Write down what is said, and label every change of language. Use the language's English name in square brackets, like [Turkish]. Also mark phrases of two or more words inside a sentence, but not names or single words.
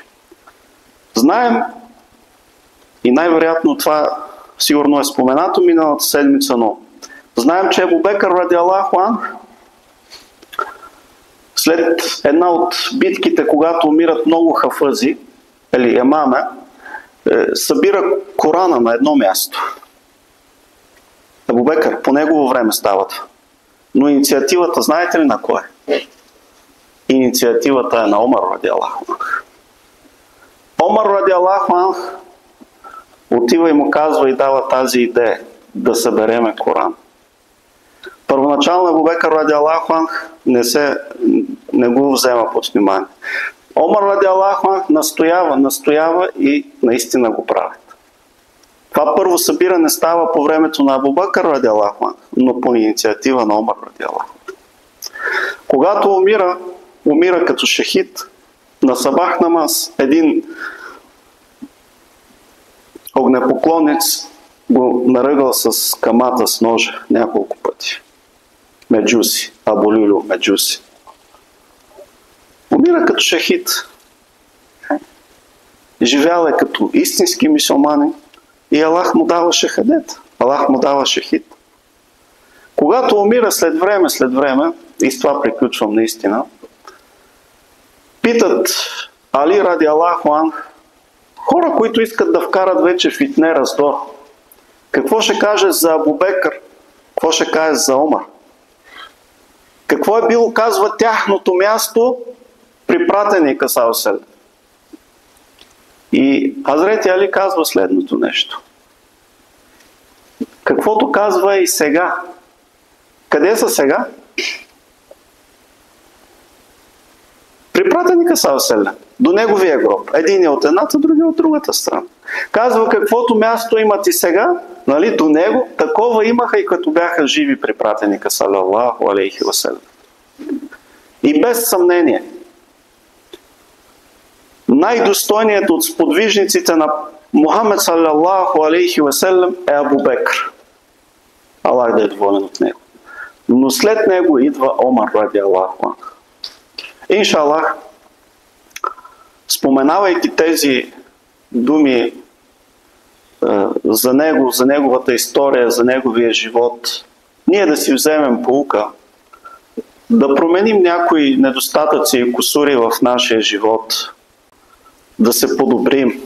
[Bulgarian] Знаем, и най-вероятно това сигурно е споменато миналата седмица, но знаем, че Абу Бекър [Arabic] رضي الله عنه [Bulgarian] след една от битките, когато умират много хафъзи, или емаме, събира Корана на едно място. Абу Бекър, по негово време става това. Но инициативата, знаете ли на кой е? Инициативата е на Омар [Arabic] رضي الله عنه. [Bulgarian] Омар [Arabic] رضي الله عنه [Bulgarian] отива и му казва и дава тази идея да събереме Коран. Първоначално Абу Бекър [Arabic] رضي الله عنه [Bulgarian] не го взема под внимание. Омар [Arabic] رضي الله عنه [Bulgarian] настоява и наистина го правят. Това първо събиране става по времето на Абу Бекър [Arabic] رضي الله عنه, [Bulgarian] но по инициатива на Омар [Arabic] رضي الله عنه. [Bulgarian] Когато умира като шахид на [Turkish] sabah namaz, [Bulgarian] един огнепоклонец го наръгал с камата, с ножа няколко пъти. Меджуси, Абу Люлю Меджуси. Умира като шахид. Живял е като истински мюсюлманин и Аллах му дава шахадет. Аллах му дава шахид. Когато умира след време, и с това приключвам наистина, питат Али [Arabic] رضي الله عنه, [Bulgarian] хора, които искат да вкарат вече фитне, раздор. Какво ще каже за Абу Бекър? Какво ще каже за Омар? Какво е било, казва, тяхното място при пратеника [Arabic] صلى الله عليه وسلم? [Bulgarian] И Хазрети Али казва следното нещо. Каквото казва и сега. Къде са сега? При пратеника [Arabic] صلى الله عليه وسلم. [Bulgarian] До неговия гроб. Един е от едната, другия от другата страна. Казва, каквото място имат и сега, нали, до него, такова имаха и като бяха живи при пратеника [Arabic] صلى الله عليه وسلم. [Bulgarian] И без съмнение, най-достойният от сподвижниците на Мухамед [Arabic] صلى الله عليه وسلم [Bulgarian] е Абу Бекър. Аллах да е доволен от него. Но след него идва Омар [Arabic] رضي الله عنه. [Bulgarian] Иншаллах, споменавайки тези думи за него, за неговата история, за неговия живот, ние да си вземем поука, да променим някои недостатъци и кусури в нашия живот, да се подобрим.